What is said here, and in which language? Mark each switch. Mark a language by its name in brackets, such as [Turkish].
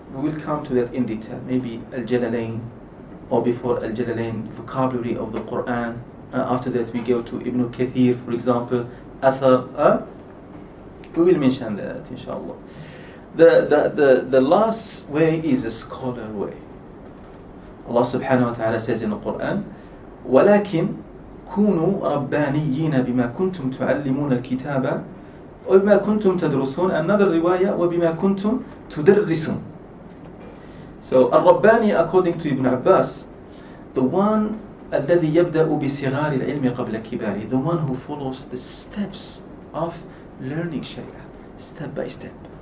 [English] We will come to that in detail. Maybe Al-Jalalain, or before Al-Jalalain, vocabulary of the Quran. After that we go to Ibn Kathir, for example, Athar. We will mention that, inshallah. The last way is a scholar way. Allah subhanahu wa ta'ala says in the Quran, [Arabic] وَلَكِنْ كُونُوا رَبَّانِيِّينَ بِمَا كُنْتُمْ تُعَلِّمُونَ الْكِتَابَ وَبِمَا كُنْتُمْ تَدْرُسُونَ. [English] Another riwayah, [Arabic] وَبِمَا كُنْتُمْ تُدَرِّسُونَ. [English] So Al-Rabbani, according to Ibn Abbas, the one [Arabic] الذي يبدأ بصغار العلم قبل كباره, [English] the one who follows the steps of learning Shariah, step by step.